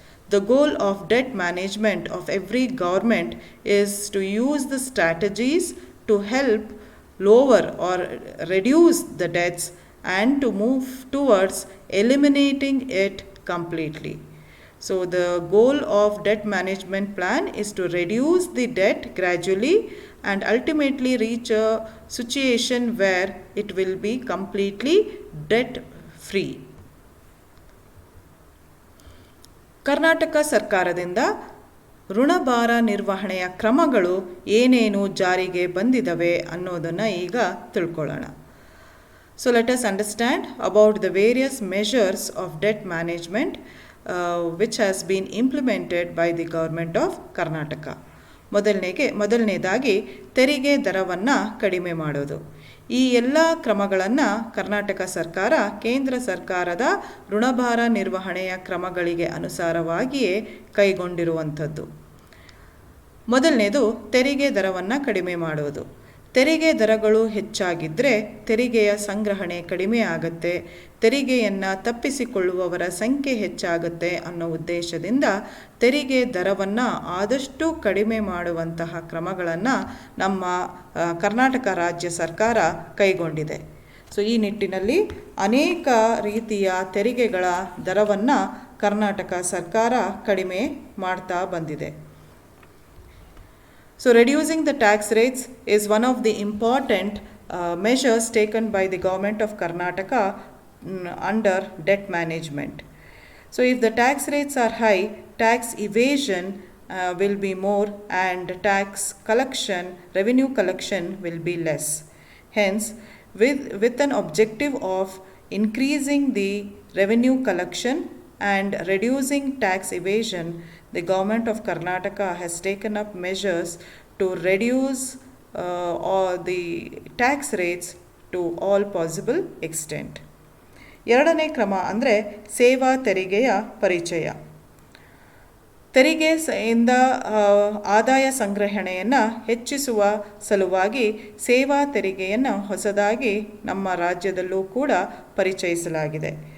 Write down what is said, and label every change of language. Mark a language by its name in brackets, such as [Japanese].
[English] The goal of debt management of every government is to use the strategies to help lower or reduce the debts and to move towards eliminating it completely. So the goal of debt management plan is to reduce the debt gradually and ultimately reach a situation where it will be completely debt free. [Kannada] Karnataka ಸರ್ಕಾರದಿಂದ ಋಣಭಾರ ನಿರ್ವಹಣೆಯ ಕ್ರಮಗಳು ಏನೇನು ಜಾರಿಗೆ ಬಂದಿದ್ದಾವೆ ಅನ್ನೋದನ್ನು ಈಗ ತಿಳ್ಕೊಳ್ಳೋಣ. [English] So let us understand about the various measures of debt management which has been implemented by the government of Karnataka. [Kannada] ಮೊದಲನೇದಾಗಿ ತೆರಿಗೆ ದರವನ್ನು ಕಡಿಮೆ ಮಾಡೋದು. ಈ ಎಲ್ಲ ಕ್ರಮಗಳನ್ನು ಕರ್ನಾಟಕ ಸರ್ಕಾರ ಕೇಂದ್ರ ಸರ್ಕಾರದ ಋಣಭಾರ ನಿರ್ವಹಣೆಯ ಕ್ರಮಗಳಿಗೆ ಅನುಸಾರವಾಗಿಯೇ ಕೈಗೊಂಡಿರುವಂಥದ್ದು. ಮೊದಲನೇದು ತೆರಿಗೆ ದರವನ್ನು ಕಡಿಮೆ ಮಾಡೋದು. ತೆರಿಗೆ ದರಗಳು ಹೆಚ್ಚಾಗಿದ್ದರೆ ತೆರಿಗೆಯ ಸಂಗ್ರಹಣೆ ಕಡಿಮೆ ಆಗುತ್ತೆ, ತೆರಿಗೆಯನ್ನು ತಪ್ಪಿಸಿಕೊಳ್ಳುವವರ ಸಂಖ್ಯೆ ಹೆಚ್ಚಾಗುತ್ತೆ ಅನ್ನೋ ಉದ್ದೇಶದಿಂದ ತೆರಿಗೆ ದರವನ್ನು ಆದಷ್ಟು ಕಡಿಮೆ ಮಾಡುವಂತಹ ಕ್ರಮಗಳನ್ನು ನಮ್ಮ ಕರ್ನಾಟಕ ರಾಜ್ಯ ಸರ್ಕಾರ ಕೈಗೊಂಡಿದೆ. ಸೊ ಈ ನಿಟ್ಟಿನಲ್ಲಿ ಅನೇಕ ರೀತಿಯ ತೆರಿಗೆಗಳ ದರವನ್ನು ಕರ್ನಾಟಕ ಸರ್ಕಾರ ಕಡಿಮೆ ಮಾಡ್ತಾ ಬಂದಿದೆ. [English] So reducing the tax rates is one of the important measures taken by the government of Karnataka under debt management. So if the tax rates are high, tax evasion will be more and tax collection, revenue collection will be less. Hence, with an objective of increasing the revenue collection and reducing tax evasion, the government of Karnataka has taken up measures to reduce all the tax rates to all possible extent. [Kannada] ಎರಡನೇ ಕ್ರಮ ಅಂದರೆ ಸೇವಾ ತೆರಿಗೆಯ ಪರಿಚಯ. ತೆರಿಗೆಯಿಂದ ಆದಾಯ ಸಂಗ್ರಹಣೆಯನ್ನು ಹೆಚ್ಚಿಸುವ ಸಲುವಾಗಿ ಸೇವಾ ತೆರಿಗೆಯನ್ನು ಹೊಸದಾಗಿ ನಮ್ಮ ರಾಜ್ಯದಲ್ಲೂ ಕೂಡ ಪರಿಚಯಿಸಲಾಗಿದೆ.